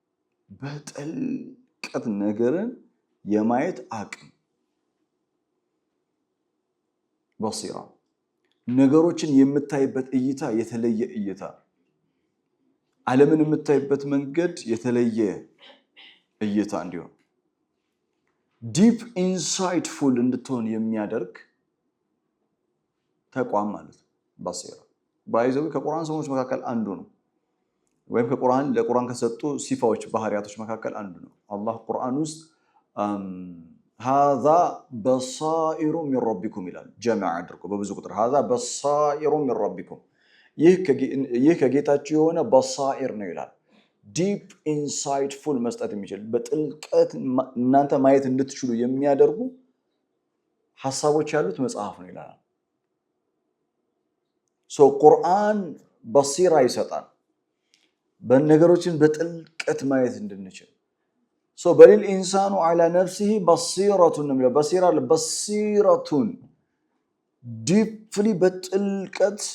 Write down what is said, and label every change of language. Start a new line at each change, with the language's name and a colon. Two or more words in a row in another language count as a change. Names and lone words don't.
Amharic: በጥልቀት ነገርን የማየት አቅም። በሲራ ነገሮችን የምታይበት እይታ የተለየ እይታ፣ ዓለምን የምታይበት መንገድ የተለየ እይታ እንዲሆን
English: deep insightful
Amharic: እንድትሆን የሚያደርግ ተቋም ማለት ነው። በሲራ ባይዘው ከቁርአን ስሞች መካከል አንዱ ነው፣ ወይም ለቁርአን ከሰጡ ሲፋዎች ባህሪያቶች መካከል አንዱ ነው። አላህ ቁርአን ውስጥ
Arabic: هذا بصائر من ربكم
Amharic: ይላል። ጀማዓ አድርጎ በብዙ ቁጥር
Arabic: هذا بصائر من ربكم
Amharic: ይህ ከጌታችሁ የሆነ በሳኢር ነው ይላል።
English: deep insightful
Amharic: መስጠት የሚችል በጥልቀት እናንተ ማየት እንድትችሉ የሚያደርጉ ሐሳቦች ያሉት መጽሐፍ ነው ይላል። ቁርአን በሲራ ይሰጣል በነገሮችን በጥልቀት ማየት እንድንችል።
Arabic: بل الإنسان على نفسه بصيرة
Amharic: ነው የሚለው። በሲረቱን ዲፕሊ በጥልቀት